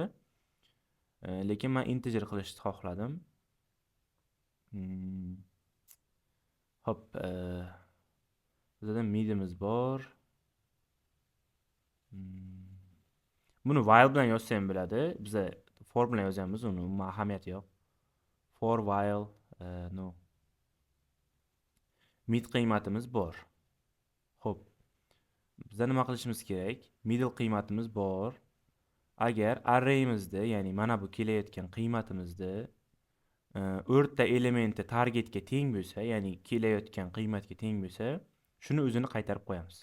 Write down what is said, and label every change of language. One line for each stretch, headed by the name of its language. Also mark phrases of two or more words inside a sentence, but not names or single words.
Uzbek: Lekin men integer qilishni xohladim. Hop, bizada midimiz bor. Buni while bilan yozsa ham bo'ladi. Biza for bilan yozamiz, uni ahamiyati yo'q.
English: For while
Uzbek: no. Mid qiymatimiz bor. Xo'p. Biza nima qilishimiz kerak? Middle qiymatimiz bor. Agar array'imizda, ya'ni mana bu kelayotgan qiymatimizda o'rta elementi targetga teng bo'lsa, ya'ni kelayotgan qiymatga teng bo'lsa, shuni o'zini qaytarib qo'yamiz.